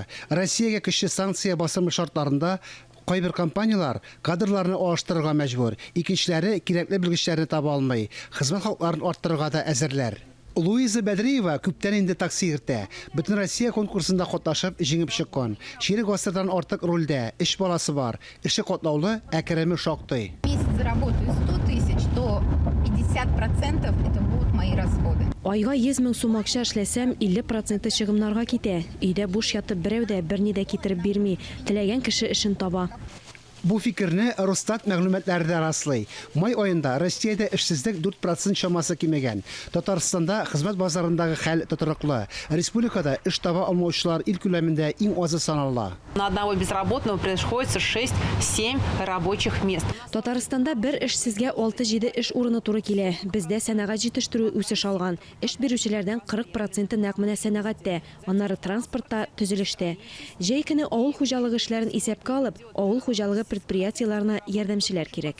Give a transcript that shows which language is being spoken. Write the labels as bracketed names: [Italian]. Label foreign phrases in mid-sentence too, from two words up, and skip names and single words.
[Tatar] Россиягә көчле санкция басымы шартларында кайбер компаниялар кадрларны алыштырырга мәҗбүр, икенчеләре кирәкле белгечләрне таба алмый, хезмәт хакларын арттырырга да әзерләр. Луиза Бәдриева күптән инде такси йөртә. Бөтен Россия конкурсында катнашып, җиңеп чыккан. Ширек гасырдан артык рольдә, эш баласы бар. Эше катлаулы, әкрәме шактый. [Russian] Месяц заработаю 100 тысяч, то 50% это будут мои расходы. [Tatar] Айга 100 мең сум акча эшләсәм, 50% чыгымнарга китә. Өйдә буш ятып берәү дә берни дә китереп бирми. Теләгән кеше эшен таба. Бу фикерне Росстат мәгълүматлары да раслый. Май аенда Россиядә эшсезлек 4% чамасы кимәгән. Татарстанда хезмәт базарындагы хәл тотрыклы. Республикада эш таба алмаучылар ил күләмендә иң азы санала. [Russian] На одного безработного приходится 6-7 рабочих мест. [Tatar] Татарстанда бер эшсезгә 6-7 эш урыны туры килә. Бездә сәнәгать җитештерү үсеш алган. Эш бирүчеләрдән 40% нәкъ менә сәнәгатьтә, аннары транспортта, төзелештә. Җәй көне авыл хуҗалыгы эшләрен исәпкә алып, авыл хуҗалыгы предприятиеларына ярдәмчеләр кирәк.